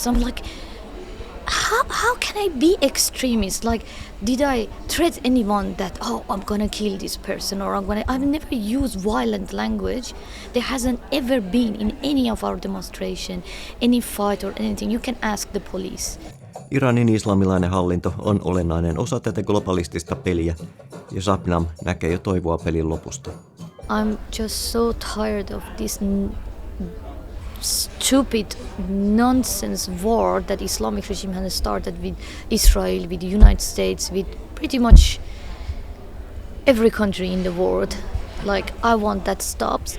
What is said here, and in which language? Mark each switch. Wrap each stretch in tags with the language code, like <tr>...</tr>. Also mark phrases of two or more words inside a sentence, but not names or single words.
<en>I'm like, how can I be extremist? Like, did I threat anyone that, I'm gonna kill this person, or I've never used violent language. There hasn't ever been in any of our demonstration, any fight or anything. You can ask the police.</en> <fi>Iranin islamilainen hallinto on olennainen osa tätä globalistista peliä, ja Shabnam näkee jo toivoa pelin lopusta.</fi> <en>I'm just so tired of this stupid nonsense war that Islamic regime has started with Israel, with the United States, with pretty much every country in the world. Like, I want that stops.</en>